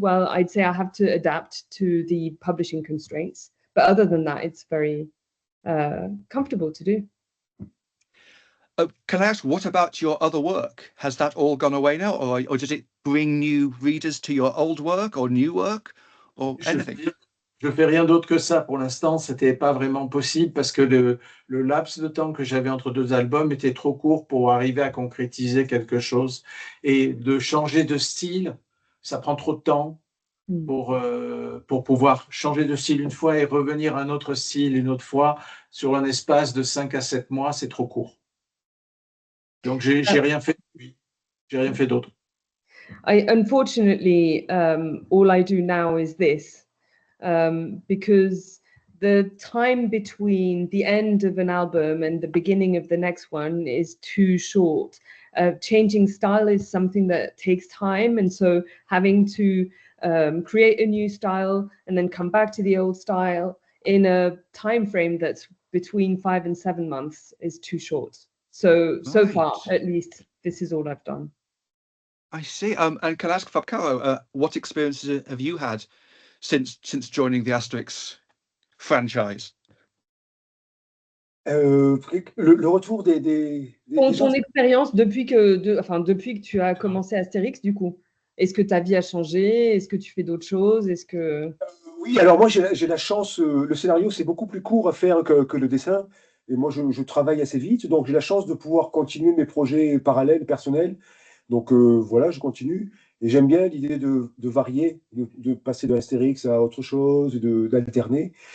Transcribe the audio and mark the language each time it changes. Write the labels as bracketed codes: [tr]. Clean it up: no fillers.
[en] Well, I'd say I have to adapt to the publishing constraints. But other than that, it's very comfortable to do. Can I ask, what about your other work? Has that all gone away now, or does it bring new readers to your old work or new work or anything? [fr] Je fais rien d'autre que ça pour l'instant. C'était pas vraiment possible parce que le laps de temps que j'avais entre deux albums était trop court pour arriver à concrétiser quelque chose. Et de changer de style, ça prend trop de temps pour pouvoir changer de style une fois et revenir à un autre style une autre fois sur un espace de 5 à 7 mois, c'est trop court. Donc j'ai rien fait. J'ai rien fait d'autre. [en] Unfortunately, all I do now is this. Because the time between the end of an album and the beginning of the next one is too short. Changing style is something that takes time, and so having to create a new style and then come back to the old style in a time frame that's between 5 and 7 months is too short. So far, at least, this is all I've done. I see. And can I ask Fabcaro, what experiences have you had since joining the Asterix franchise? [fr] Le retour des Ton expérience depuis que tu as commencé Astérix, du coup. Est-ce que ta vie a changé? Est-ce que tu fais d'autres choses? Est-ce que... Oui, alors moi j'ai la chance, le scénario c'est beaucoup plus court à faire que le dessin, et moi je travaille assez vite, donc j'ai la chance de pouvoir continuer mes projets parallèles, personnels, donc voilà, je continue, et j'aime bien l'idée de varier, de passer de Astérix à autre chose, d'alterner.